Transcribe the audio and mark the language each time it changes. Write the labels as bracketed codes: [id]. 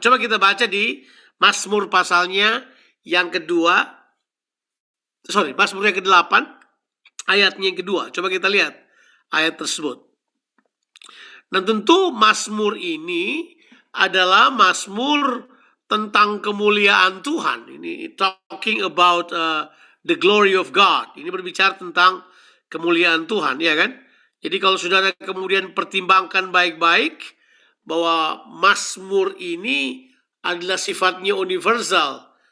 [id] Coba kita baca di Mazmur pasalnya yang kedua. Mazmur yang ke-8, ayatnya yang kedua. Coba kita lihat ayat tersebut. Dan tentu Mazmur ini adalah Mazmur tentang kemuliaan Tuhan. Ini [en] talking about the glory of God. [id] Ini berbicara tentang kemuliaan Tuhan, ya kan? Jadi kalau saudara kemudian pertimbangkan baik-baik bahwa Mazmur ini adalah sifatnya universal.